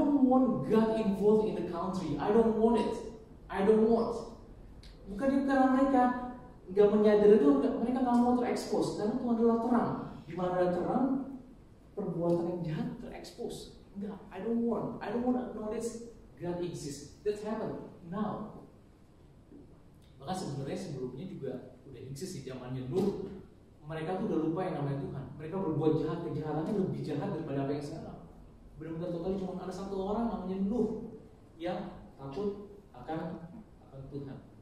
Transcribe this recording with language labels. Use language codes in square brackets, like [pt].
[en] want God involved in the country. I don't want it. I don't want. [id] Bukan karena mereka nggak menyadari itu, mereka nggak mau terekspos. Karena Tuhan adalah terang. Di mana ada terang, perbuatan yang jahat terekspos. Enggak, [en] I don't want to acknowledge God exists. That happened now. [id] Maka sebenarnya sebelumnya juga udah eksis di zamannya Nuh. Mereka tuh udah lupa yang namanya Tuhan. Mereka berbuat jahat, kejahatannya lebih jahat daripada apa yang sekarang. Benar-benar total cuma ada satu orang namanya Nuh yang takut akan Tuhan.